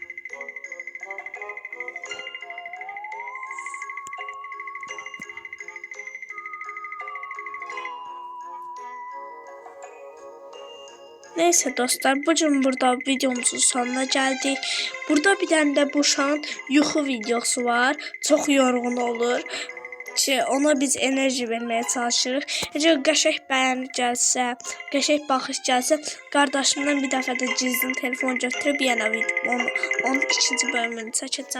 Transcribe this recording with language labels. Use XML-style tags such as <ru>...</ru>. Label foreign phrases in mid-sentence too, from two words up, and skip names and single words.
<tr>Neyse dostlar, bugün burada videomuzun sonuna geldik. Burada bir tane de</tr> <az>bu uşağın yuxu videosu var.</az> <tr>Çok yorğun olur. Ona biz enerji vermeye çalışırıq.</tr> <az>Əgər qəşəng bəyəni gəlsə, qəşəng baxış gəlsə, qardaşımdan bir dəfə də cizdim telefon götürüb yenə video onun ikinci bölümünü çəkəcəm.</az>